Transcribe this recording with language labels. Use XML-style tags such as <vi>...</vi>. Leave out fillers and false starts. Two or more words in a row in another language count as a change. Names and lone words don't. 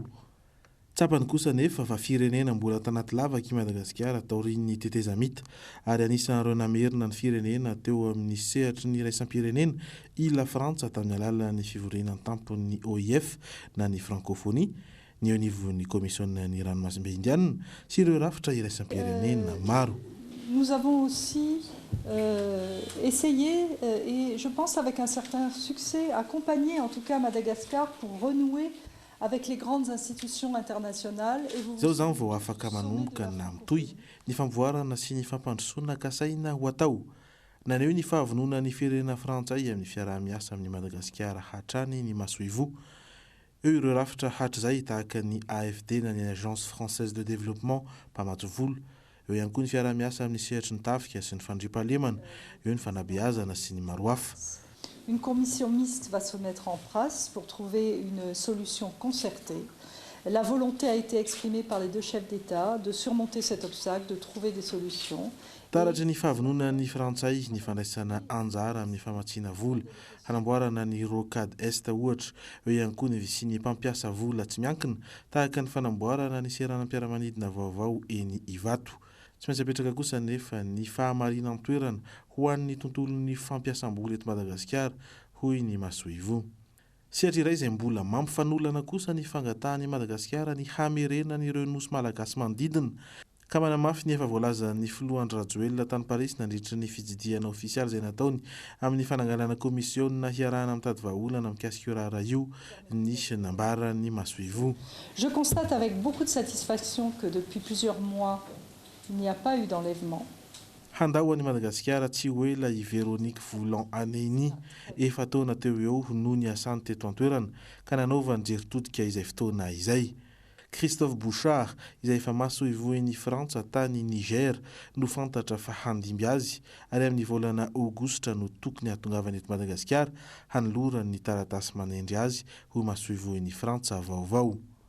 <mg>Tsapany kosa nefa fa firenena mbola tanaty lavaka i Madagasikara taorian'ny tetezamita ary anisan'ireo namerina ny firenena teo amin'ny sehatry ny iraisam-pirenena i La Frantsa tamin'ny alalan'ny fivorian'ny tampon'ny OIF na ny frankofônia ny eo anivon'ny komisionn'ny ranomasimbe indiana sy ireo rafitra iraisam-pirenena maro.</mg> <fr>Nous avons aussi essayé, et je pense avec un certain succès, accompagné en tout cas Madagascar pour renouer avec les grandes institutions internationales.</fr> <mg>Zao zany vao afaka manomboka na mitohy ny fampivoarana sy ny fampandrosoana ka saina ho atao. Naneo ny fahavonona ny firenena frantsay amin'ny fiaraha-miasa amin'ny Madagasikara hatrany ny masoivo. Eo ireo rafitra hatrizay tahaka ny AFD na ny Agence Française de Développement mpamatovolo. Eo ihany koa ny fiaraha-miasa amin'ny sehatry ny tafika sy ny fandriam-pahalemana, eo ny fanabeazana sy ny maro hafa.</mg> <fr>Une commission mixte va se mettre en place pour trouver une solution concertée La volonté a été exprimée par les deux chefs d'État de surmonter cet obstacle, de trouver des solutions.</fr> <mg>Taratry ny fahavonona ny frantsay ny fandraisana anjara amin'ny famatsiana vola hanamboarana ny</mg> <fr>rocade est</fr> <mg>ohatra eo ihany koa ny visin'ny mpampiasa vola tsy miankina tahaka ny fanamboarana ny seranam-piaramanidina vaovao eny Ivato. Tsy maintsy apetraka kosa nefa ny fahamarina ny toerana ho an'ny tontolon'ny fampiasam-bola eto Madagasikara hoy ny Masoivo. Sehatra iray izay mbola mampifanolana kosa ny fangatahany Madagasikara ny hamerenan'ireo nosy malagasy manodidina ka manamafy ny efa voalaza ny filohandry Rajoelina tany Paris nandritra ny fididiana ofisialy izay nataony amin'ny fananganana komisiona hiarahana mitady vahaolana mikasika io raharaha io ny nambarany Masoivo.</mg> <fr>Je constate avec beaucoup de satisfaction que depuis plusieurs mois il n'y a pas eu d'enlèvement.</fr> <mg>Handao any Madagasikara tsy hoe la i Véronique Voulant Aneni efa taona teo eo no niasany teto an-toerana ka nanaovany jeritodika izay fotoana izay. Christophe Bouchard izay efa Masoivo eny Frantsa tany Niger no fantatra fa handimby azy ary amin'ny volana Aogositra no tokony hatongavany eto Madagasikara hanolorany ny taratasy manendry azy ho Masoivo eny Frantsa vaovao.</mg>